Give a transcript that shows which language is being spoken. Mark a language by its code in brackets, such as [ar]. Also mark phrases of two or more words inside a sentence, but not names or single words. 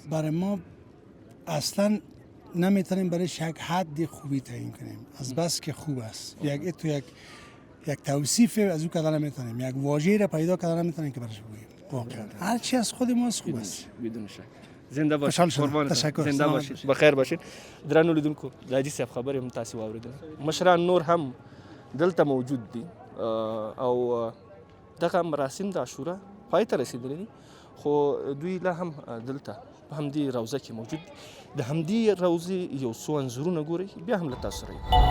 [fa] برای ما اصلا نمیتونیم برای یک حد خوبی تعیین کنیم، از بس که خوب است. یک توصیف از او کردن نمیتونیم، یک واژه را پیدا کردن نمیتونیم که برش بگوییم. واقعا هر چی از خود ما خوب است. بدون شک. زنده باشید. قربانتون. زنده باشید. بخیر باشید. [ps] درنو لیدونکو، د حاجي صاحب خبرې هم تاسو واوریدل. مشران نور هم دلته موجود دي او دغه مراسم د عاشورا پای ته رسیدلي دي، خو دوی لا هم دلته په همدې روضه کې موجود دي. د همدې روضې یو څو انځورونه ګورئ، بیا هم له تاسو سره